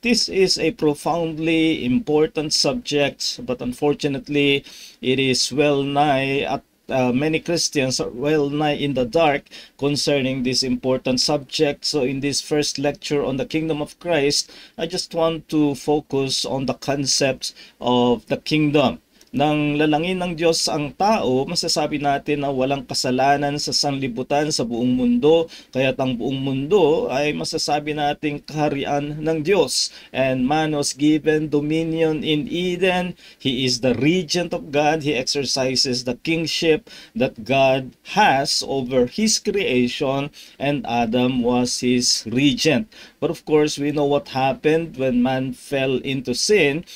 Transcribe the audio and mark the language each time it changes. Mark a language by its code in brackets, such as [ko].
[en] This is a profoundly important subject, but unfortunately, it is well nigh at many Christians are well nigh in the dark concerning this important subject. So in this first lecture on the kingdom of Christ, I just want to focus on the concepts of the kingdom. [tl] Nang lalangin ng Diyos ang tao, masasabi natin na walang kasalanan sa sanlibutan sa buong mundo, kaya't ang buong mundo ay masasabi nating kaharian ng Diyos. [en] And man was given dominion in Eden. He is the regent of God. He exercises the kingship that God has over His creation, and Adam was His regent. But of course, we know what happened when man fell into sin.